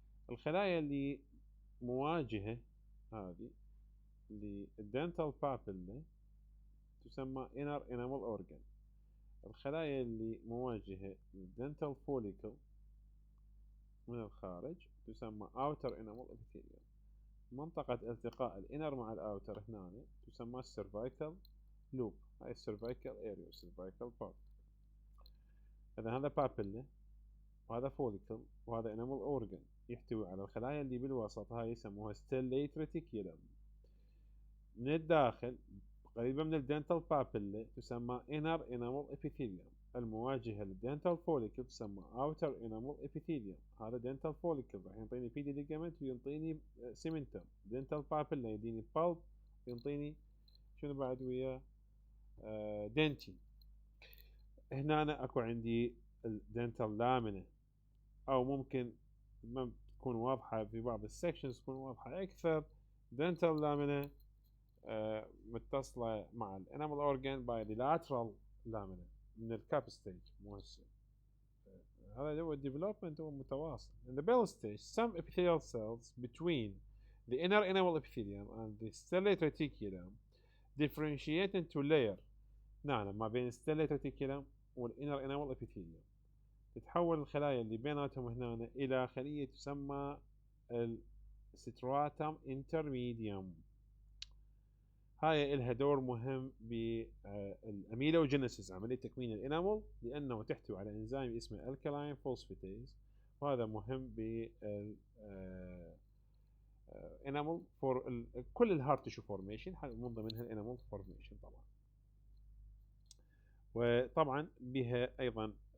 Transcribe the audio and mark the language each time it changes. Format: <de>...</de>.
<ar>الخلايا اللي مواجهة هذه للدنتال بابيلا تسمى inner enamel organ. الخلايا اللي مواجهة للدنتال فوليكل من الخارج تسمى outer enamel epithelium. منطقة التقاء الانر مع الاوتر هنا تسمى cervical loop. هاي cervical area، cervical part. إذا هذا بابيلا وهذا فوليكل وهذا enamel organ يحتوي على الخلايا اللي بالوسط، هاي يسموها stellate reticulum. من الداخل قريبة من الدنتال بابيلا تسمى inner enamel epithelium. المواجهة للدنتال فوليكل تسمى outer enamel epithelium. هذا دنتال فوليكل راح ينطيني بيدي ليجامنت وينطيني سيمنتم. دنتال بابيلا يديني بالب وينطيني شنو بعد وياه دنتين. هنا أنا اكو عندي الدنتال لامينا، او ممكن ما تكون واضحة في بعض السكشنز تكون واضحة اكثر. دنتال لامينا متصلة مع الانيمال اورجان باي bilateral لامينا من الكاب ستيج. مو هسه هذا هو الديفلوبمنت، هو متواصل.</ar> <en>In the bell stage some epithelial cells between the inner enamel epithelium and the stellate reticulum differentiate into layer.</en> <ar>نعم، ما بين stellate reticulum والinner enamel epithelium تتحول الخلايا اللي بيناتهم هنا الى خلية تسمى الستراتم انترميديوم. هاي إلها دور مهم بالأميلوجينيسيس، عملية تكوين الإنامل، لأنه تحتوي على إنزيم اسمه الكالاين فوسفاتيز، وهذا مهم بال انامل فور كل الهارت تيشو فورميشن، من ضمنها الانامل فورميشن طبعا. وطبعا بها أيضا</ar>